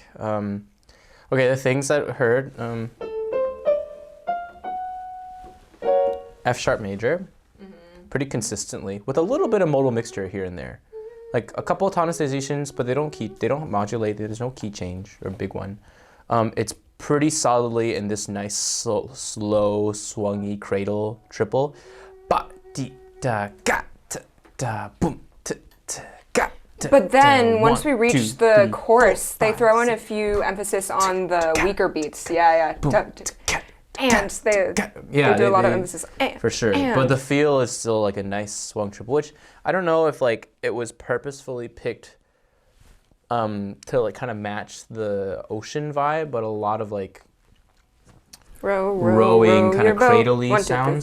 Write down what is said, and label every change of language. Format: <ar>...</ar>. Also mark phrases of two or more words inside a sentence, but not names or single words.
<en>Okay, the things that I heard. F sharp major, pretty consistently, with a little bit of modal mixture here and there. Like a couple of tonicizations, but they don't modulate. There's no key change or big one. It's pretty solidly in this nice slow swungy cradle triple. Ba di da ga ta da boom ta ta ga. But then, once we reach the chorus, they throw in a few emphasis on the weaker beats. Yeah. And they do a lot of emphasis. For sure. But the feel is still like a nice swung triple, which I don't know if like it was purposefully picked to like kind of match the ocean vibe, but a lot of like rowing kind of cradle-y sounds</en>